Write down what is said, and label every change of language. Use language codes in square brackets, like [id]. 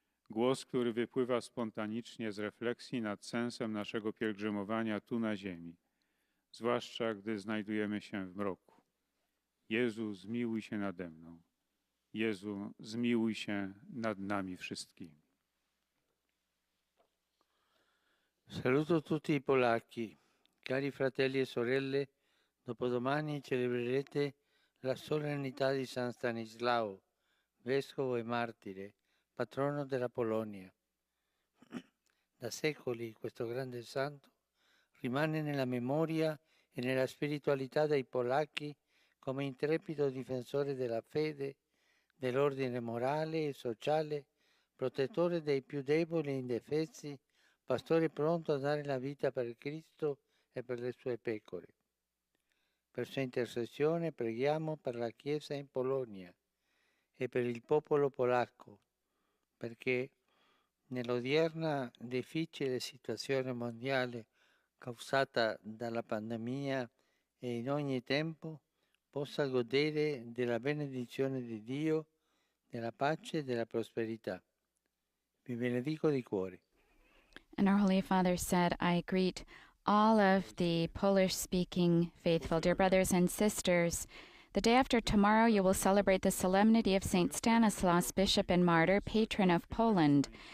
[pl] Głos, który wypływa spontanicznie z refleksji nad sensem naszego pielgrzymowania tu na ziemi, zwłaszcza gdy znajdujemy się w mroku. Jezu, zmiłuj się nade mną. Jezu, zmiłuj się nad nami wszystkimi. [it] Saluto tutti i polacchi. Cari fratelli e sorelle, dopodomani celebrerete la solennità di San Stanislao, vescovo e martire, patrono della Polonia. Da secoli questo grande santo rimane nella memoria e nella spiritualità dei polacchi come intrepido difensore della fede, dell'ordine morale e sociale, protettore dei più deboli e indefessi, pastore pronto a dare la vita per Cristo e per le sue pecore. Per sua intercessione preghiamo per la Chiesa in Polonia e per il popolo polacco, perché nell'odierna difficile situazione mondiale causata dalla pandemia e in ogni tempo possa godere della benedizione di Dio, della pace e della prosperità. Vi benedico di cuore. [en] And our Holy Father said, I greet all of the Polish-speaking faithful, dear brothers and sisters. The day after tomorrow, you will celebrate the solemnity of St. Stanislaus, Bishop and Martyr, patron of Poland.